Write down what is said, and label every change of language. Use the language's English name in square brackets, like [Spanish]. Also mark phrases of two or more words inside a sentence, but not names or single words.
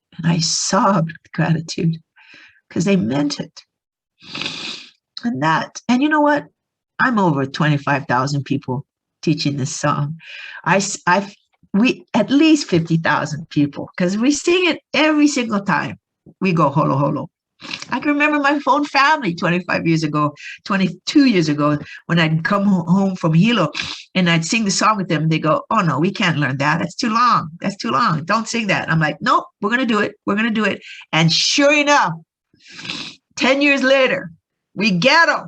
[English] And I sobbed with gratitude because they meant it. And you know what? I'm over 25,000 people teaching this song. We at least 50,000 people because we sing it every single time we go holo holo. I can remember my own family 22 years ago, when I'd come home from Hilo and I'd sing the song with them. They go, "Oh no, we can't learn that. That's too long. That's too long. Don't sing that." I'm like, "Nope, we're going to do it. We're going to do it." And sure enough, 10 years later, we get them.